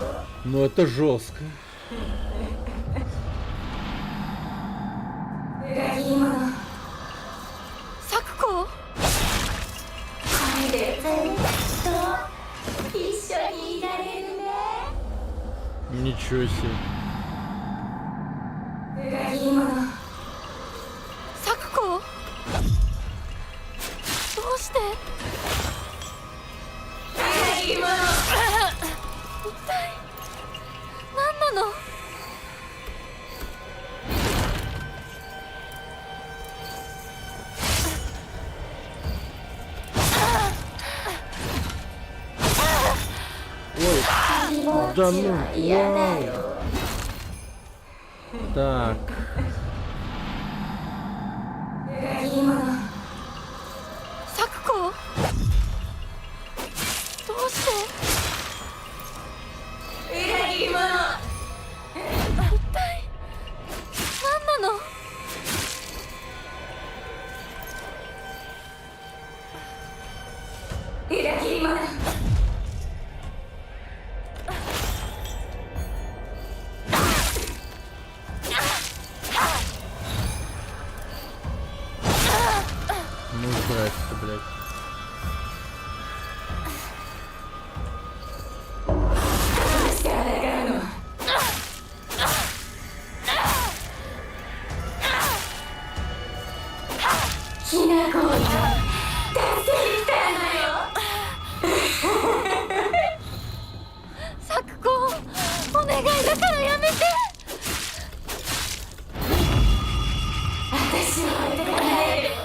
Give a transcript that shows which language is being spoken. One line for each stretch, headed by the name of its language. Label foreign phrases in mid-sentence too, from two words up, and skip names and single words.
Russian: Ну это жестко.
Japanese: 裏切り者。咲子。これでずっと一緒にいられるね。
Russian: Ничего себе.
Japanese: 裏切り者。咲子。どうして？ 裏切り者。一体何なの？
Russian: Да ну, вау. Так.
Japanese: 咲子どうして裏切り者一体何なの裏切り者
Russian: Ну здрасте, блядь. Сакко,
Japanese: お願いだからやめて。私を置いてかないで。